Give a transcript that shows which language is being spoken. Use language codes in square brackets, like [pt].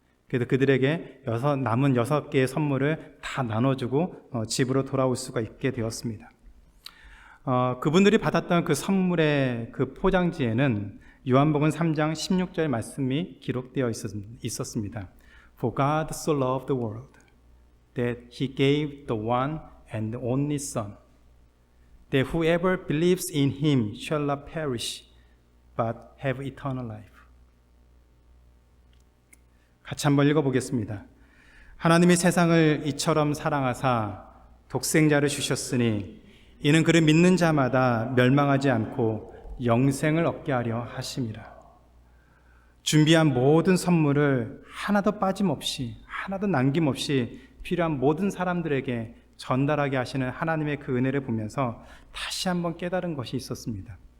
[ko] 그래서 그들에게 남은 6개의 선물을 다 나눠주고 집으로 돌아올 수가 있게 되었습니다. 그분들이 받았던 그 선물의 그 포장지에는 요한복음 3장 16절 말씀이 기록되어 있었습니다. [en] For God so loved the world that He gave the one and only Son, that whoever believes in Him shall not perish, but have eternal life. [ko] 같이 한번 읽어보겠습니다. 하나님이 세상을 이처럼 사랑하사 독생자를 주셨으니 이는 그를 믿는 자마다 멸망하지 않고 영생을 얻게 하려 하심이라. 준비한 모든 선물을 하나도 빠짐없이, 하나도 남김없이 필요한 모든 사람들에게 전달하게 하시는 하나님의 그 은혜를 보면서 다시 한번 깨달은 것이 있었습니다.